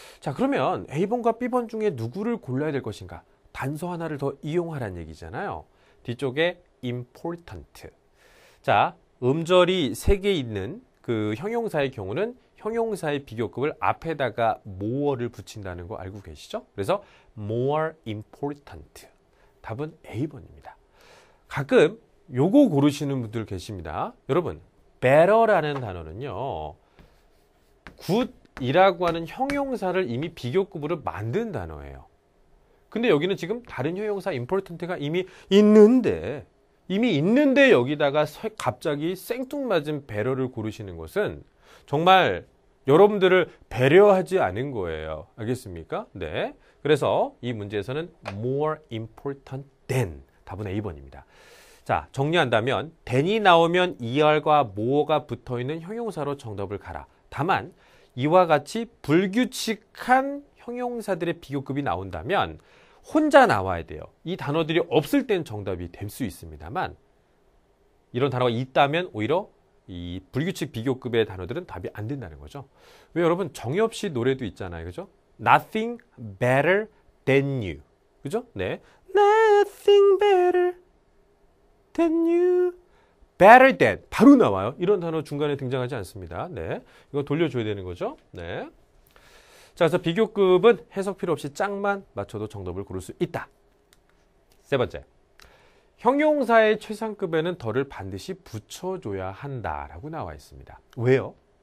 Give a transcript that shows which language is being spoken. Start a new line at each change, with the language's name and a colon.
Korean: 자, 그러면 A번과 B번 중에 누구를 골라야 될 것인가? 단서 하나를 더 이용하라는 얘기잖아요. 뒤쪽에 important. 자, 음절이 3개 있는 그 형용사의 경우는 형용사의 비교급을 앞에다가 more를 붙인다는 거 알고 계시죠? 그래서 more important. 답은 A번입니다. 가끔 요거 고르시는 분들 계십니다. 여러분, better라는 단어는요. good이라고 하는 형용사를 이미 비교급으로 만든 단어예요. 근데 여기는 지금 다른 형용사 important가 이미 있는데 여기다가 갑자기 생뚱맞은 better를 고르시는 것은 정말 여러분들을 배려하지 않은 거예요. 알겠습니까? 네. 그래서 이 문제에서는
English: more important than
Korean: 답은 A번입니다. 자, 정리한다면 then이 나오면 er과 more가 붙어있는 형용사로 정답을 가라. 다만 이와 같이 불규칙한 형용사들의 비교급이 나온다면 혼자 나와야 돼요. 이 단어들이 없을 땐 정답이 될 수 있습니다만 이런 단어가 있다면 오히려 이 불규칙 비교급의 단어들은 답이 안 된다는 거죠. 왜 여러분 정엽 씨 노래도 있잖아요. 그죠?
English: Nothing better than you.
Korean: 그죠? 네.
English: nothing better than you.
Korean: better than 바로 나와요. 이런 단어 중간에 등장하지 않습니다. 네, 이거 돌려줘야 되는 거죠. 네. 자, 그래서 비교급은 해석 필요 없이 짝만 맞춰도 정답을 고를 수 있다. 세 번째, 형용사의 최상급에는 덜을 반드시 붙여줘야 한다라고 나와 있습니다. 왜요?